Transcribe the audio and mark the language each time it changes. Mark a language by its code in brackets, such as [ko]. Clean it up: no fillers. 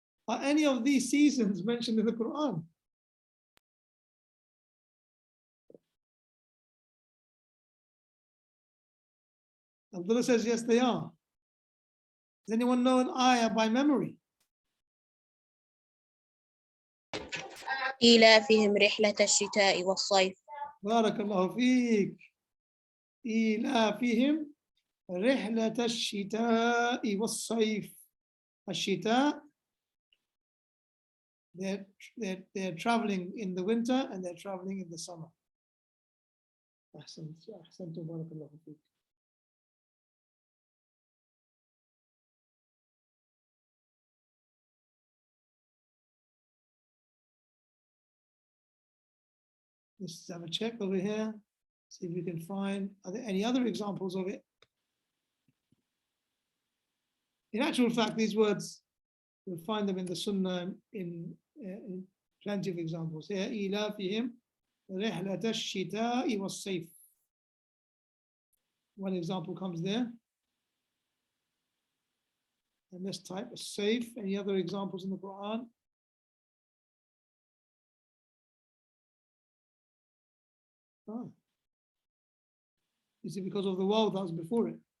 [en] Are any of these seasons mentioned in the Quran? Abdullah says, yes, they are. Does anyone know an ayah by memory? [ar] إيلافهم رحلة الشتاء والصيف. بارك الله فيك. إيلافهم رحلة الشتاء والصيف. [en] الشتاء, they're traveling in the winter and they're traveling in the summer. [ar] أحسنت أحسنت بارك الله فيك. [en] Let's have a check over here, see if we can find, are there any other examples of it? In actual fact, these words, you'll find them in the Sunnah in plenty of examples. [ar] Here, إِلَافِهِمْ رِحْلَةَ الشِّتَاءِ وَالصَّيْفِ. [en] One example comes there. And let's type safe. Any other examples in the Quran? Oh. Is it because of the waw that was before it?